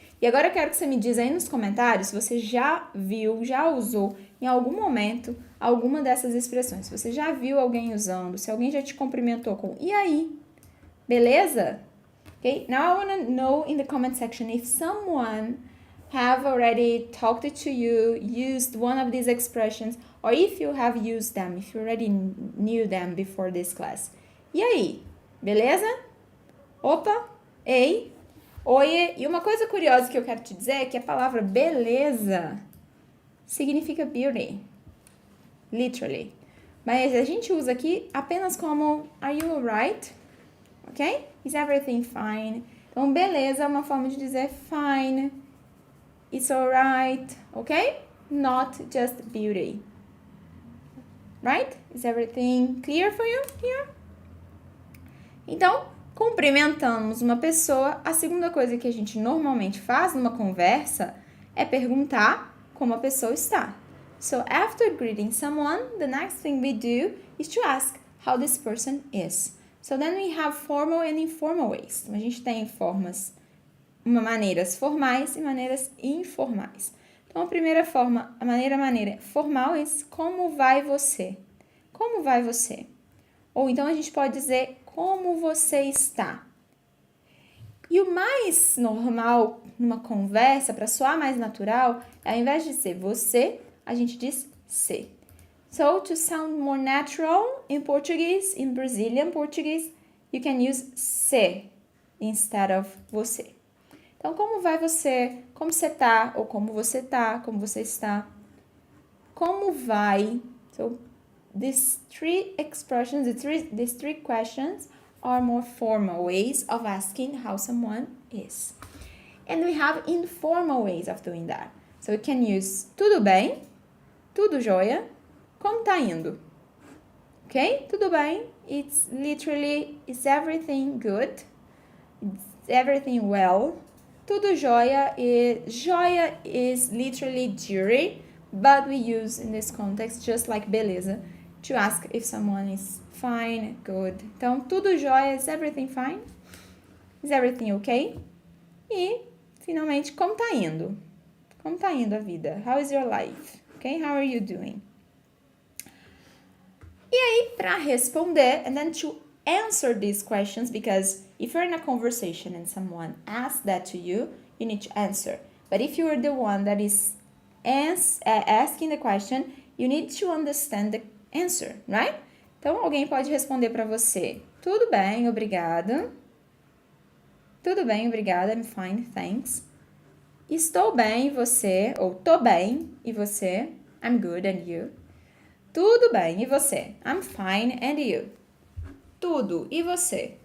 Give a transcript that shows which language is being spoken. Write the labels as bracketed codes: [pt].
[pt] E agora eu quero que você me diz aí nos comentários se você já viu, já usou em algum momento alguma dessas expressões. Se você já viu alguém usando, se alguém já te cumprimentou com e aí? Beleza? [en] Okay, now I want to know in the comment section if someone have already talked to you, used one of these expressions, or if you have used them, if you already knew them before this class. [pt] E aí? Beleza? Opa! Ei! Oiê! E uma coisa curiosa que eu quero te dizer é que a palavra beleza significa [en] beauty, literally. [pt] Mas a gente usa aqui apenas como [en] are you alright? [pt] Ok? [en] Is everything fine? [pt] Então, beleza é uma forma de dizer [en] fine, it's alright, [pt] ok? [en] Not just beauty. Right? Is everything clear for you here? [pt] Então, cumprimentamos uma pessoa, a segunda coisa que a gente normalmente faz numa conversa é perguntar como a pessoa está. [en] So after greeting someone, the next thing we do is to ask how this person is. So then we have formal and informal ways. [pt] Então, a gente tem maneiras formais e maneiras informais. Então, a primeira forma, a maneira formal é como vai você? Como vai você? Ou então a gente pode dizer como você está. E o mais normal numa conversa, para soar mais natural, é ao invés de dizer você, a gente diz se. [en] So, to sound more natural in Portuguese, in Brazilian Portuguese, you can use se instead of você. [pt] Então, como vai você? Como você tá? Ou como você tá? Como você está? Como vai? [en] So, these three expressions, these three questions are more formal ways of asking how someone is. And we have informal ways of doing that. So, we can use [pt] tudo bem, tudo jóia, como tá indo? Ok? Tudo bem. [en] It's literally, is everything good? Is everything well? Tudo jóia is literally jury, but we use in this context just like beleza to ask if someone is fine, good. [pt] Então, tudo jóia, [en] is everything fine? Is everything okay? [pt] E, finalmente, como tá indo? Como tá indo a vida? [en] How is your life? Okay, how are you doing? [pt] E aí, para responder, [en] and then to answer these questions, because if you're in a conversation and someone asks that to you, you need to answer. But if you're the one that is asking the question, you need to understand the answer, right? [pt] Então, alguém pode responder para você, tudo bem, obrigado. Tudo bem, obrigada, [en] I'm fine, thanks. [pt] Estou bem, e você? Ou tô bem, e você? [en] I'm good, and you? [pt] Tudo bem, e você? [en] I'm fine, and you? [pt] Tudo, e você?